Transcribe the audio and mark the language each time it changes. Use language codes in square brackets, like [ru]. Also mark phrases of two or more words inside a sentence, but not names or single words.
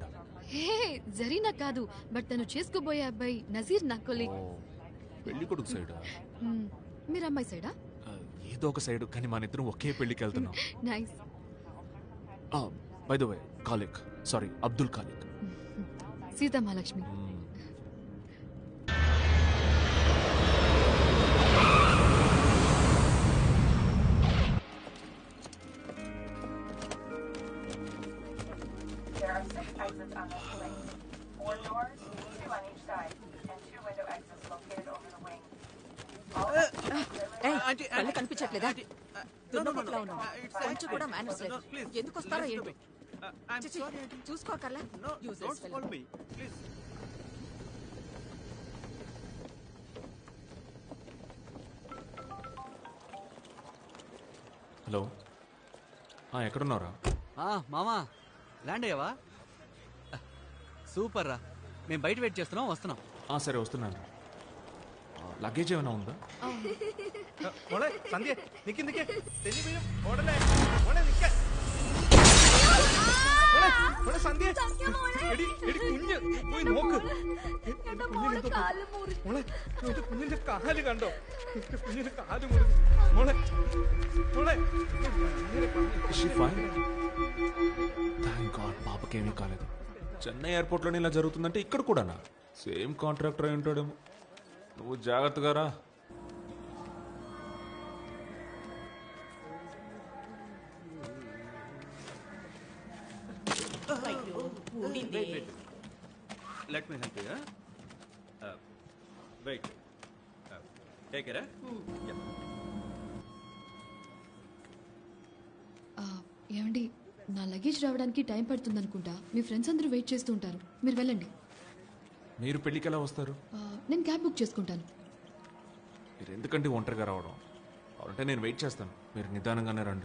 [te] హే జరీనా కాదు, బట్ తను చేసుకోబోయే అబ్బాయి నజీర్ నా కొలీగ్. పెళ్లి కొడుకు సైడ్? మీరు అమ్మాయి సైడా? ఏదో ఒక సైడ్, కానీ మన ఇద్దరం ఒకే పెళ్లికి వెళ్తున్నాం. నైస్. [en] by the way, [te] కాలిక్, సారీ అబ్దుల్ కాలిక్. సీతా మహాలక్ష్మి. [en] There are 6 exits on this plane. 4 doors, 2 on each side, and 2 window exits located over the wing. [te] కళ్ళు కనిపించట్లేదా? దున్నపోతులా ఉన్నావు. కొంచెం కూడా మేనర్స్ లేదు. ఎందుకు వస్తారో ఏంటో. చూసుకోకర్లా. హలో, ఎక్కడున్నారా? మామా ల్యాండ్ అయ్యావా? సూపర్ రా, మేము బయట వెయిట్ చేస్తున్నాం, వస్తున్నాం. సరే వస్తున్నాను. లగేజ్ ఏమైనా ఉందా? [ml] సంధ్య నిక్కిందికే సంధ్య എടി എടി കുഞ്ഞ് പോയി നോക്ക്. കുഞ്ഞിന്റെ കാല് കണ്ടോ? കുഞ്ഞിന്റെ കാല് മുറിഞ്ഞു. മോളെ മോളെ [en] thank god [te] పాపకేమీ కాలేదు. చెన్నై ఎయిర్పోర్ట్లోనే ఇలా జరుగుతుందంటే ఇక్కడ కూడానా? [en] same contractor [te] అయి ఉంటాడేమో. నువ్వు జాగ్రత్తగా రా. [en] Let me help you. Wait. Take it. Yeah. [te] ఏమండి, నా లగేజ్ రావడానికి టైం పడుతుంది అనుకుంటా. మీ ఫ్రెండ్స్ అందరూ వెయిట్ చేస్తూ ఉంటారు. మీరు వెళ్ళండి. మీరు పెళ్ళికి ఎలా వస్తారు? నేను క్యాబ్ బుక్ చేసుకుంటాను. మీరు ఎందుకంటే ఒంటరిగా రావడం? అంటే నేను వెయిట్ చేస్తాను, మీరు నిదానంగానే రండి.